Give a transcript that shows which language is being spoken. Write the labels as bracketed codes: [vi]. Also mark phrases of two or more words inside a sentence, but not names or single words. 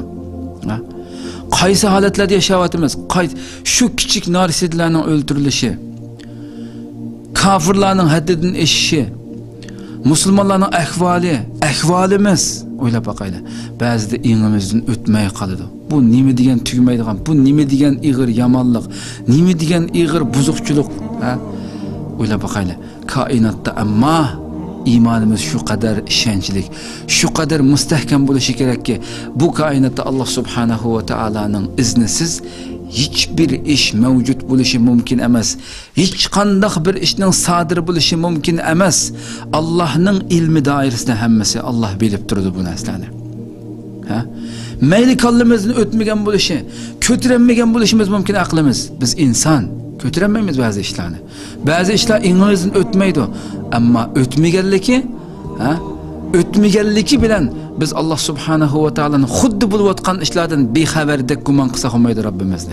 [uz] Qaysi holatlarda yashayapmiz? Shu kichik narsidlarning o'ldirilishi, kafirlarning haddidan eshishi, musulmonlarning ahvolimiz o'ylab boqaylik. Ba'zida ingimizdan o'tmay qoladi. Bu nima degan tugmaydigan, bu nima degan ig'ir yomonlik, nima degan ig'ir buzuqchilik, o'ylab boqaylik. Koinotda amma imanimiz [tr] şu kadar [uz] ishonchli, [tr] şu kadar [uz] mustahkam bo'lishi kerakki, bu koinotda [ar] Allah subhanahu va taolaning [uz] iznisiz hiçbir iş mevcut bo'lishi mumkin emas. Hech qanday bir ishning sodir bo'lishi mumkin emas. Allohning ilmi doirasida hammasi Allah bilib turadi bu narsalarni. Mayli kallimizning o'tmagan bo'lishi, ko'tarilmagan bo'lishimiz mumkin aqlimiz. Biz inson ko'tarilmaymiz ba'zi ishlarni. Ba'zi ishlar ingimizdan o'tmaydi, ammo o'tmaganligi bilan biz [ar] Allah subhanahu va taolaning [uz] xuddi bo'layotgan ishlardan bexabardek gumon qilsa olmaydi Rabbimizni.